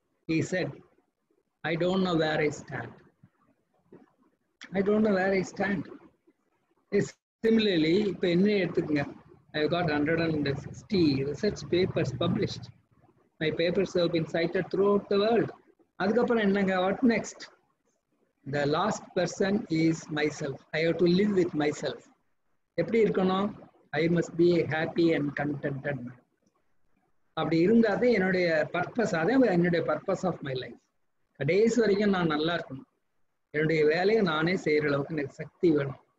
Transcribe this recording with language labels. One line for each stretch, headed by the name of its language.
English: He said, I don't know where I stand. I don't know where I stand. Similarly,
Tamil: இப்போ என்ன எடுத்துக்கங்க,
English: I got 160 research papers published. My papers have been cited throughout the world.
Tamil: அதுக்கப்புறம் என்னங்க,
English: what next? The last person is myself. I have to live with myself.
Tamil: எப்படி இருக்கணும்?
English: I must be a happy and contented man.
Tamil: அப்படி இருந்தாதான் என்னுடைய purpose, அதே என்னுடைய purpose
English: Of my life.
Tamil: கடைசி வரைக்கும் நான் நல்லா இருக்கணும். என்னுடைய வேலையை நானே செய்யற அளவுக்கு எனக்கு சக்தி வேணும்.